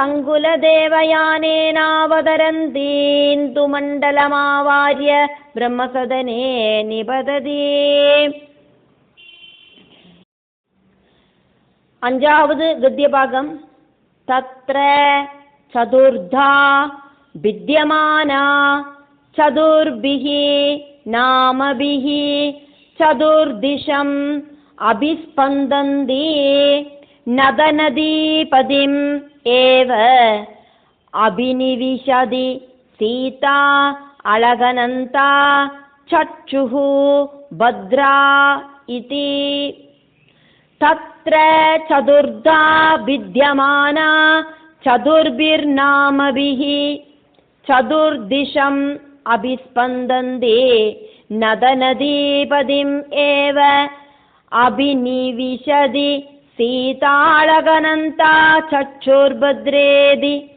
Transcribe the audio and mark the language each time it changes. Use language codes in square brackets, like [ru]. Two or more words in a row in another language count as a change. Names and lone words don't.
[sa] സങ്കുലദേവയാനേനാവതരന്തി ഇന്ദുമണ്ഡലമാവാര്യ ബ്രഹ്മസദനേ നിപതതി [ml] അഞ്ചാമത് ഗദ്യഭാഗം [sa] തത്ര ചതുർധാ വിദ്യമാന ചതുർഭിഃ നാമഭിഃ ചതുർദിശം അഭിസ്പന്ദന്തി നദനദീപതിം ഏവ അഭിനിവിശതി സീതാ अलगनन्ता चक्षुः भद्रा इति। तत्र चतुर्धा विद्यमाना चतुर्भिर्नामभिः चतुर्दिशम् अभिस्पन्दन्ते नदनदीपदिम् एव अभिनिविशति सीताळगनन्ता चक्षुर्भद्रेदि।